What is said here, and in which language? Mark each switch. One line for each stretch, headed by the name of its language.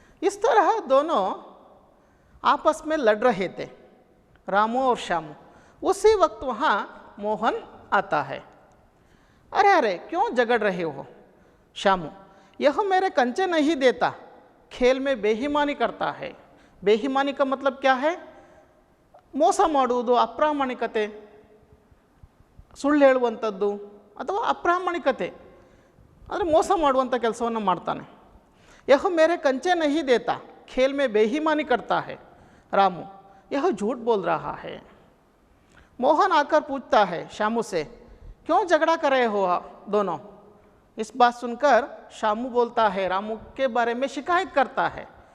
Hindi: इस तरह दोनों आपस में लड़ रहे थे, रामू और श्यामू। उसी वक्त वहाँ मोहन आता है। अरे अरे क्यों झगड़ रहे हो। श्यामू, यह मेरे कंचे नहीं देता, खेल में बेईमानी करता है। बेईमानी का मतलब क्या है?
Kannada: ಮೋಸ ಮಾಡುವುದು, ಅಪ್ರಾಮಾಣಿಕತೆ, ಸುಳ್ಳು ಹೇಳುವಂಥದ್ದು ಅಥವಾ ಅಪ್ರಾಮಾಣಿಕತೆ ಅಂದರೆ ಮೋಸ ಮಾಡುವಂಥ ಕೆಲಸವನ್ನು ಮಾಡ್ತಾನೆ.
Hindi: यह मेरे कंचे नहीं देता, खेल में बेईमानी करता है। रामू, यह झूठ बोल रहा है। मोहन आकर पूछता है श्यामू से, क्यों झगड़ा कर रहे हो दोनों। इस बात सुनकर श्यामू बोलता है, रामू के बारे में शिकायत करता है।